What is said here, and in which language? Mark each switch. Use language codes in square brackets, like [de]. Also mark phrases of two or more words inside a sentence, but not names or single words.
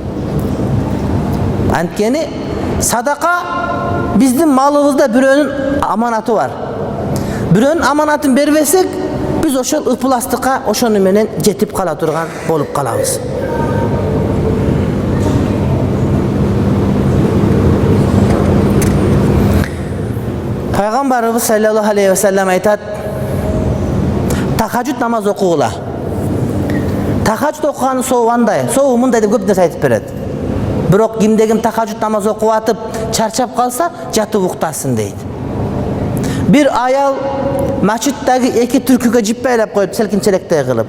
[ky] Анткени садака биздин малыбызда бирөөнүн аманаты бар. Бирөөнүн аманатын бербесек, биз ошол ыпластыкка ошону менен жетип кала турган болуп калабыз. Пайгамбарыбыз [ar] صلى الله عليه وسلم [ky] айтат: тахажжуд намаз окугула. Тахажжуд окуганын сообу андай, сообу мындай деп көп нерсе айтып берет. Бирок кимде ким тахажжуд намаз окуп атып чарчап калса, жатып уктасын дейт. Бир аял мачиттеги эки түркүгө жип байлап коюп, селкинчелектей кылып.